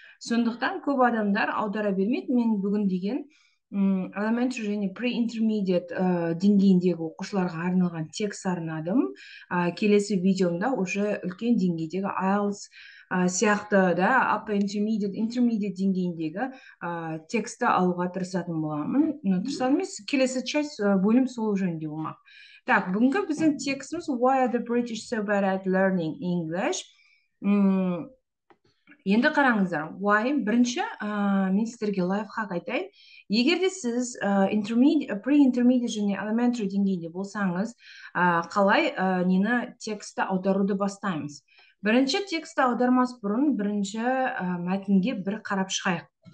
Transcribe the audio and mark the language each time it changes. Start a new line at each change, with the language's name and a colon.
Kazakh: Сондықтан көп адамдар аудара бермейді. Мен бүгін деген elementary және pre-intermediate деңгейіндегі оқушыларға арналған текст арнадым. Келесі видеомда уже үлкен деңгейдегі IELTS сияқты да upper intermediate деңгейіндегі тексті алуға тырысатын боламын. Тырысатын емес, келесі часть бөлім сол жөнінде болмақ. Так, бүгінгі біздің текстіміз
English: Why are the British so bad at learning English?
Kazakh: Енді қараңыздар, why? Бірінші, мен сіздерге лайфхак айтайын. Егер де сіз pre-intermediate және elementary деңгейінде болсаңыз, қалай нені тексті аударуды бастаймыз? Бірінші тексті аудармас бұрын бірінші мәтінге бір қарап шығайық.